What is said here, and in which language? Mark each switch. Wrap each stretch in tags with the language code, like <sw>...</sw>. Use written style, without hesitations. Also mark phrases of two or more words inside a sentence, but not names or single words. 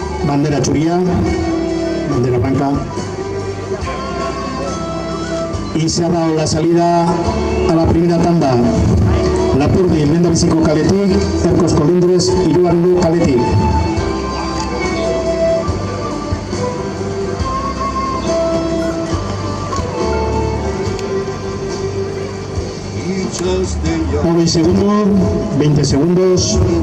<eu>bandera churía,</eu> <es>bandera blanca. Y se ha dado la salida a la primera tanda.</es> <eu>Lapurdi, lehendabiziko kaletik, Erkos Kolindres, hirugarrengo kaletik. Hogei segundo, 20 segundos.</eu>